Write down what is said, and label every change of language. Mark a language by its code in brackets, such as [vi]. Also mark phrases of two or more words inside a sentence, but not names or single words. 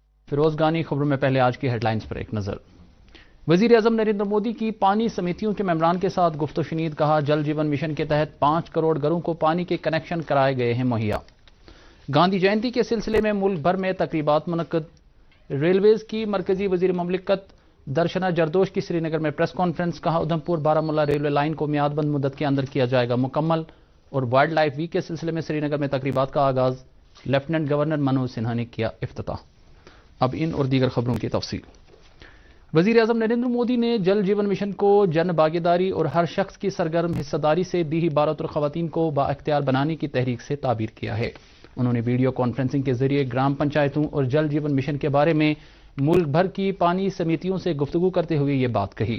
[ur] فیروز گانی خبروں میں پہلے آج کی ہیڈ لائنز پر ایک نظر۔ وزیر اعظم نریندر مودی کی پانی سمیتیوں کے ممبران کے ساتھ گفت و شنید، کہا جل جیون مشن کے تحت 5 کروڑ گھروں کو پانی کے کنیکشن کرائے گئے ہیں مہیا۔ گاندھی جینتی کے سلسلے میں ملک بھر میں تقریبات منعقد۔ ریلویز کی مرکزی وزیر مملکت درشنا جردوش کی سری نگر میں پریس کانفرنس، کہا ادھمپور بارہمولہ ریلوے لائن کو میعاد بند مدت کے اندر کیا جائے گا مکمل۔ اور وائلڈ لائف ویک کے سلسلے میں سری نگر میں تقریبات کا آغاز، لیفٹیننٹ گورنر منوج سنہا نے کیا افتتاح۔ اب ان اور دیگر خبروں کی تفصیل۔ وزیر اعظم نریندر مودی نے جل جیون مشن کو جن بھاگیداری اور ہر شخص کی سرگرم حصہ داری سے دیہی بھارت اور خواتین کو بااختیار بنانے کی تحریک سے تعبیر کیا ہے۔ انہوں نے ویڈیو کانفرنسنگ کے ذریعے گرام پنچایتوں اور جل جیون مشن کے بارے میں ملک بھر کی پانی سمیتیوں سے گفتگو کرتے ہوئے یہ بات کہی۔